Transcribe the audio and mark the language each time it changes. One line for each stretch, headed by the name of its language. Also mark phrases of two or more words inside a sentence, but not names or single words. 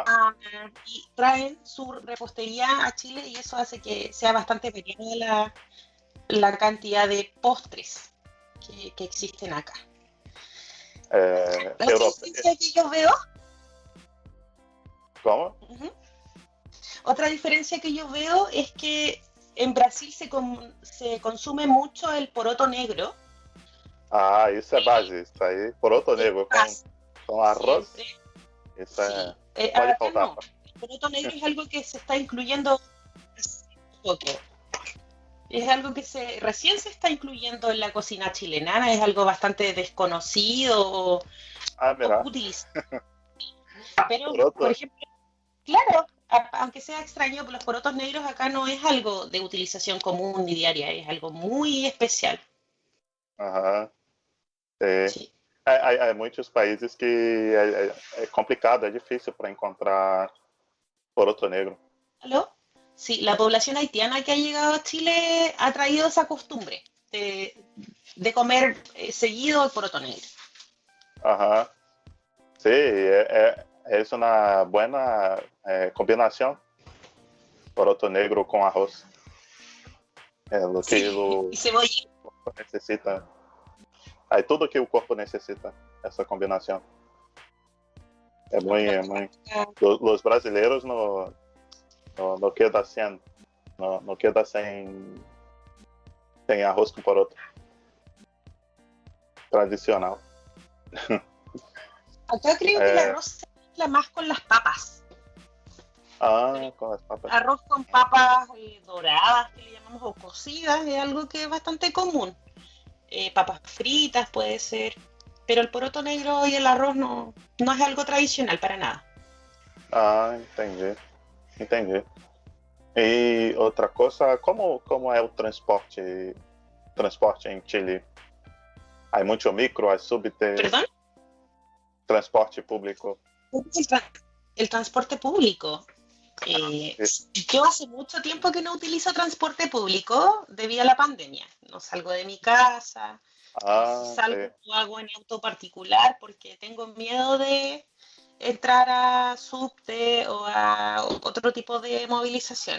Spanish: y traen su repostería a Chile y eso hace que sea bastante pequeña la cantidad de postres que existen acá. La otra Europa. diferencia que yo veo,
Portuguese: Como?
Spanish: ujú, otra diferencia que yo veo es que en Brasil se consume mucho el poroto negro.
Portuguese: Ah, isso é base. Isso aí,
Spanish: poroto Es negro más,
Portuguese: com arroz.
Spanish: siempre,
Portuguese: Isso
Spanish: sí.
Portuguese: pode
Spanish: Acá
Portuguese: faltar.
Spanish: no. El poroto negro es algo que se está incluyendo hace poco. Es algo que recién se está incluyendo en la cocina chilena, es algo bastante desconocido o Ah, poco mira. utilizado. Pero, por Poroto. ejemplo, claro, aunque sea extraño, los porotos negros acá no es algo de utilización común ni diaria, es algo muy especial.
Portuguese: Aham. É.
Spanish: Sí.
Portuguese: Há muitos países que é complicado, é difícil para encontrar
Spanish: poroto negro. ¿Aló? Sí, la población haitiana que ha llegado a Chile ha traído esa costumbre de comer seguido el poroto negro. Aham. Sí, es una buena combinación, poroto negro com arroz.
Portuguese: É o que
Spanish: Sí,
Portuguese: o
Spanish: y cebolla.
Portuguese: corpo necessita. Aí tudo que o corpo necessita, essa combinação. É muito. Os brasileiros
Spanish: no queda
Portuguese: sem,
Spanish: no queda
Portuguese: sem arroz com poroto. Tradicional.
Spanish: Acá creo que el
Portuguese: É,
Spanish: arroz se mezcla más con las papas.
Portuguese: com as papas.
Spanish: Arroz con papas doradas, que le llamamos, o cocidas, es algo que es bastante común. Papas fritas puede ser, pero el poroto negro y el arroz no es algo tradicional para nada.
Portuguese: Ah, entendi. Entendi. E outra coisa, como é o transporte em Chile? Há muito micro, há subte,
Spanish: ¿Perdón?
Portuguese: transporte público.
Spanish: El transporte público. Eh, yo hace mucho tiempo que no utilizo transporte público debido a la pandemia. No salgo de mi casa, o si Ah, salgo lo hago en auto particular porque tengo miedo de entrar a subte o a otro tipo de movilización.